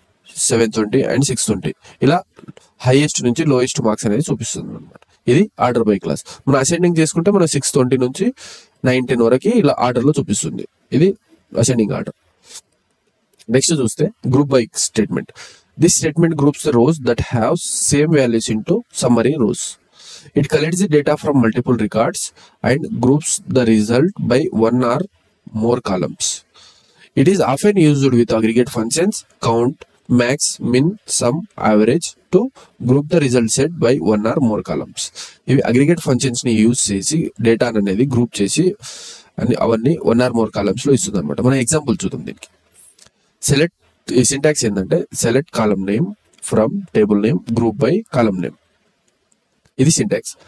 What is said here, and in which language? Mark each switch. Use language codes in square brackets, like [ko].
[te] 720 and 620 ఇలా highest నుంచి lowest marks అనేది చూపిస్తుంది అనమాట. ఇది ఆర్డర్ బై క్లాస్. మనం అసెండింగ్ చేసుకుంటే మనం 620 నుంచి 910 వరకు ఇలా ఆర్డర్లో చూపిస్తుంది. ఇది అసెండింగ్ ఆర్డర్. నెక్స్ట్ చూస్తే group by statement. [en] This statement groups the rows that have same values into summary rows. It collects the data from multiple records and groups the result by one or more columns. It is often used with aggregate functions, count, max, min, sum, average to group the result set by one or more columns. [te] ఇవి aggregate functions ని use చేసి data అనేది group చేసి అవన్నీ one or more columns లో ఇస్తుంది అనమాట. మనం ఎగ్జాంపుల్ చూద్దాం దీనికి. సెలెక్ట్ సింటాక్స్ ఏంటంటే select column name from table name group by column name. ఇది సింటాక్స్.